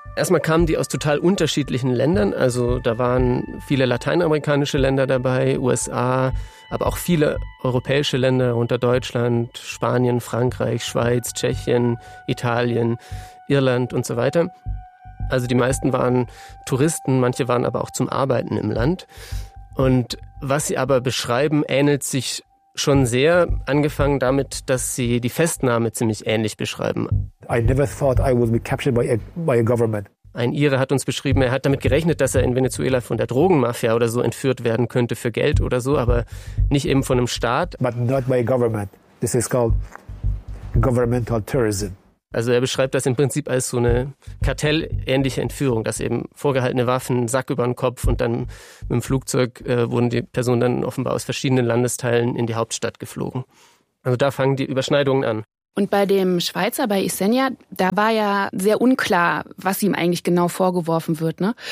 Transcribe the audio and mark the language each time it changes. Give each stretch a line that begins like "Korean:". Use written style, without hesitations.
German: Erstmal kamen die aus total unterschiedlichen Ländern. Also da waren viele lateinamerikanische Länder dabei, USA, aber auch viele europäische Länder, unter Deutschland, Spanien, Frankreich, Schweiz, Tschechien, Italien, Irland und so weiter. Also die meisten waren Touristen, manche waren aber auch zum Arbeiten im Land. Und was sie aber beschreiben, ähnelt sich schon sehr, angefangen damit, dass sie die Festnahme ziemlich ähnlich beschreiben.
English: I never thought I would be captured by a government.
German: Ein Ire hat uns beschrieben, er hat damit gerechnet, dass er in Venezuela von der Drogenmafia oder so entführt werden könnte für Geld oder so, aber nicht eben von einem Staat.
English: But not by a government. This is called governmental terrorism.
German: Also er beschreibt das im Prinzip als so eine kartellähnliche Entführung, dass eben vorgehaltene Waffen, Sack über den Kopf und dann mit dem Flugzeug wurden die Personen dann offenbar aus verschiedenen Landesteilen in die Hauptstadt geflogen. Also da fangen die Überschneidungen an. Und bei dem Schweizer, bei Isenia, da war ja sehr unklar, was ihm eigentlich genau vorgeworfen wird, ne?